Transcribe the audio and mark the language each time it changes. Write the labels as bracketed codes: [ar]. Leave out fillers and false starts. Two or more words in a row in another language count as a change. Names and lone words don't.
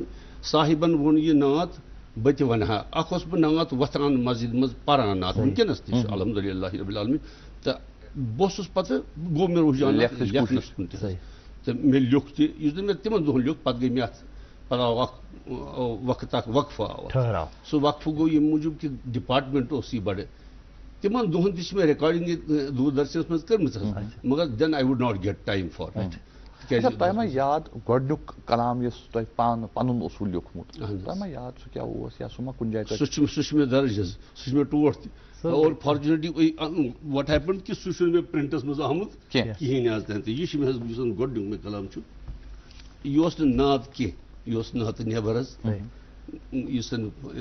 [ks] صاحبن ووٚن یہِ نعت بہٕ تہِ ونہٕ ہا اکھ اوسُس بہٕ نعت وۄتھان مسجد منٛز پران نعت ونکیٚنس تہِ چھُ [ar] الحمدُاللہ ربِ العالمیٖن [ks] تہٕ بہٕ اوسُس پتہٕ گوٚو مےٚ رُجحان لیکھنس کُن تہِ تہٕ مےٚ لیوٚکھ تہِ یُس زن مےٚ تِمن دۄہن لیوٚکھ پتہٕ گٔے مےٚ اتھ پتہٕ آو اکھ وقت اکھ وقفہٕ آو سُہ وقفہٕ گوٚو ییٚمہِ موٗجوٗب کہِ ڈپارٹمنٹ اوس یہِ بڑٕ تِمن دۄہن تہِ چھِ مےٚ رِکاڈِنگ دوٗردرشنس منٛز کٔرمٕژ حظ مگر [en] then I would not get time for [ks] تۄہہِ ما یاد گۄڈنیُک کلام یُس تۄہہِ پانہٕ پنُن اوسوٕ لیوٗکھمُت تۄہہِ ما یاد سُہ کیاہ اوس یا سُہ ما کُنہِ جایہِ سُہ چھُ مےٚ درج حظ سُہ چھُ مےٚ ٹوٹھ تہِ [en] or fortunately what happen [ks] کہِ سُہ چھُنہٕ مےٚ پرنٹس منٛز آمُت کِہینۍ حظ تہِ یہِ چھُ مےٚ حظ یُس زن گۄڈنیُک مےٚ کلام چھُ یہِ اوس نہٕ نعت کینٛہہ یہِ اوس نعتہٕ نٮ۪بر حظ یُس زن